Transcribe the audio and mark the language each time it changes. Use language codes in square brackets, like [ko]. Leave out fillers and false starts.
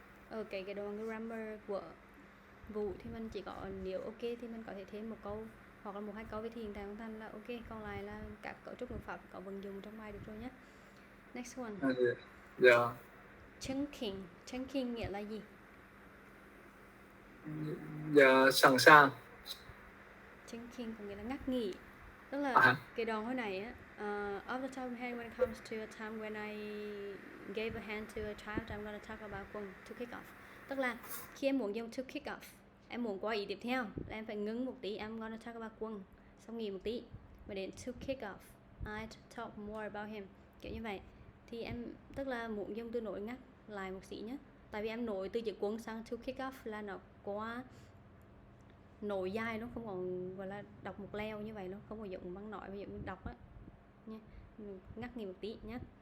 [vi] Ok, cái đoạn grammar của vụ thì mình chỉ có nếu ok thì mình có thể thêm một câu hoặc là một hai câu với thì hiện tại âm thanh là ok, còn lại là các cấu trúc ngữ pháp có vận dụng trong bài được rồi nhé. [en] Next one. Yeah. [vi] Chunking nghĩa là gì? Yeah, sẵn sàng. Chunking có nghĩa là ngắt nghỉ. Tức là cái đoạn hồi này á, [en] off the top of my head, when it comes to a time when I gave a hand to a child, I'm gonna talk about to kick off. [vi] Tức là khi em muốn dùng [en] to kick off, [vi] em muốn qua ý tiếp theo là em phải ngưng một tí, [en] I'm gonna talk about [vi] quân, xong nghỉ một tí, và đến to kick off, [en] I'd talk more about him, [vi] kiểu như vậy. Thì em tức là muốn dùng từ nối ngắt lại một xí nhé, tại vì em nối từ chữ quân sang [en] to kick off [vi] là nó quá nối dài, nó không còn gọi là đọc một leo như vậy, nó không có dụng bằng nói, ví dụ như đọc á nha, ngắt nghỉ một tí nhé.